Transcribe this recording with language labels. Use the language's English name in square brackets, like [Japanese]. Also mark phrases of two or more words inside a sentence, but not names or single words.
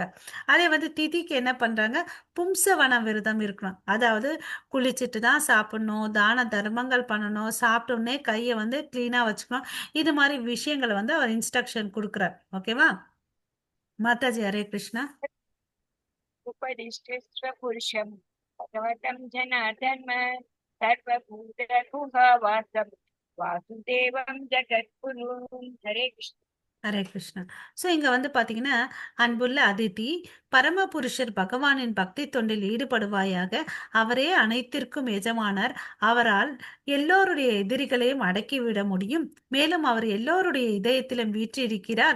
[Tamil] அதே வந்து திதிக்கு என்ன பண்றாங்க, பும்சவன விரதம் இருக்கணும். அதாவது குளிச்சுட்டு தான் சாப்பிடணும், தான தர்மங்கள் பண்ணணும், சாப்பிட்ட உடனே கையை வந்து கிளீனா வச்சுக்கணும். இது மாதிரி விஷயங்களை வந்து அவர் இன்ஸ்ட்ரக்ஷன் கொடுக்குறார். ஓகேவா? மாதாஜி ஹரே கிருஷ்ணா. [Sanskrit] उपदिष्टस्व पुरुषम् भगवतं जनार्दन सर्वभूतगुहावासं वासुदेवं जगद्गुरुं हरे कृष्ण [Tamil] ஹரே கிருஷ்ணா. சோ இங்க வந்து பாத்தீங்கன்னா, அன்புள்ள அதிதி, பரமபுருஷர் பகவானின் பக்தி தொண்டில் ஈடுபடுவாயாக. அவரே அனைத்திற்கும் எஜமானர். அவரால் எல்லோருடைய எதிரிகளையும் அடக்கிவிட முடியும். மேலும் அவர் எல்லோருடைய இதயத்திலும் வீற்றிருக்கிறார்.